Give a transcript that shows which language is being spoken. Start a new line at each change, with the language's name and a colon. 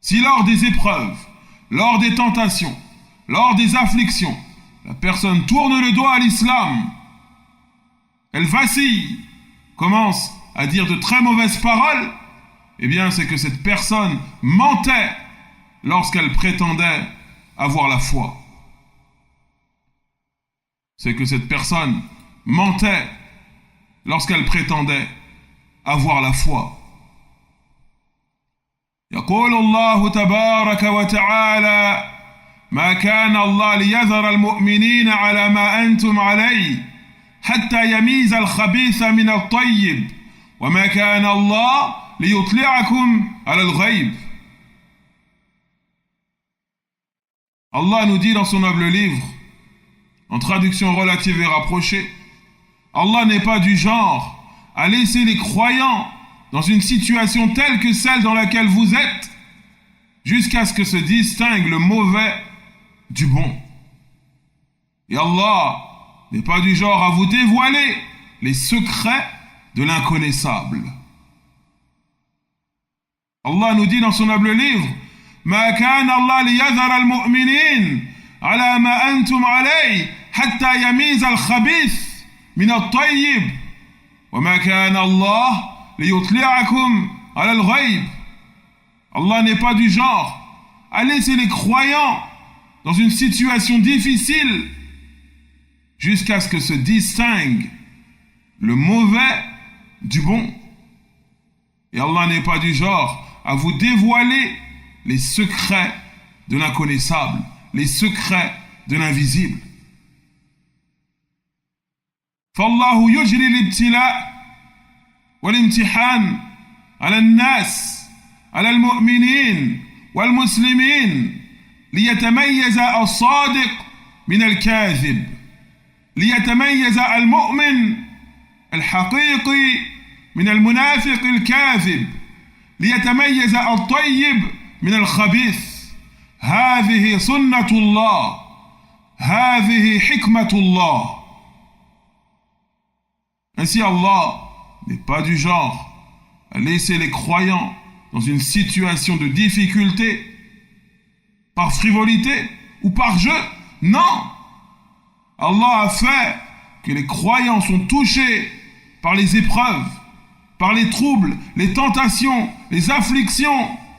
French: Si lors des épreuves, lors des tentations, lors des afflictions, la personne tourne le dos à l'islam, elle vacille, commence à dire de très mauvaises paroles, eh bien c'est que cette personne mentait lorsqu'elle prétendait avoir la foi. C'est que cette personne mentait lorsqu'elle prétendait avoir la foi.
Arabic: يقول الله تبارك وتعالى ما كان الله ليذر المؤمنين على ما أنتم عليه حتى يميز الخبيث من الطيب وما كان الله ليطلعكم على الغيب.
French: Allah nous dit dans son noble livre, en traduction relative et rapprochée, Allah n'est pas du genre à laisser les croyants dans une situation telle que celle dans laquelle vous êtes, jusqu'à ce que se distingue le mauvais du bon. Et Allah n'est pas du genre à vous dévoiler les secrets de l'inconnaissable. Allah nous dit dans son noble livre,
Arabic: ما كان الله ليذر المؤمنين على ما أنتم عليه حتى يميز الخبيث من الطيب وما كان الله لِيُطْلِعَكُمْ عَلَى الْغَيْبِ.
French: Allah n'est pas du genre à laisser les croyants dans une situation difficile jusqu'à ce que se distingue le mauvais du bon. Et Allah n'est pas du genre à vous dévoiler les secrets de l'inconnaissable, les secrets de l'invisible.
Arabic: فالله يجري الابتلاء والامتحان على الناس على المؤمنين والمسلمين ليتميز الصادق من الكاذب، ليتميز المؤمن الحقيقي من المنافق الكاذب، ليتميز الطيب من الخبيث. هذه سنة الله، هذه حكمة الله.
French: Ainsi Allah n'est pas du genre à laisser les croyants dans une situation de difficulté par frivolité ou par jeu. Non! Allah a fait que les croyants sont touchés par les épreuves, par les troubles, les tentations, les afflictions.